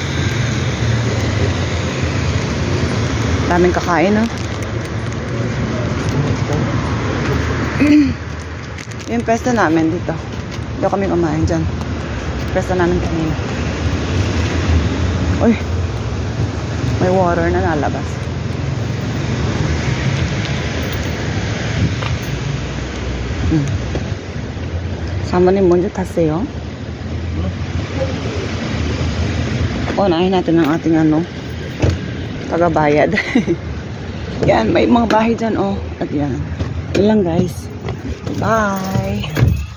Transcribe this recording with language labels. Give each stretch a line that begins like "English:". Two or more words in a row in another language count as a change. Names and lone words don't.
Filipino: Daming kakain, no? Yung pesta namin dito. Dito kami kumain dyan. Pesta namin kanina. Uy! May water na nalabas.
Korean: 사모님 먼저 탔어요.
Filipino: Unahin natin ang ating ano, tagabayad. Yan, may mga bahay dyan, oh. At yan. Yun lang, guys. Bye!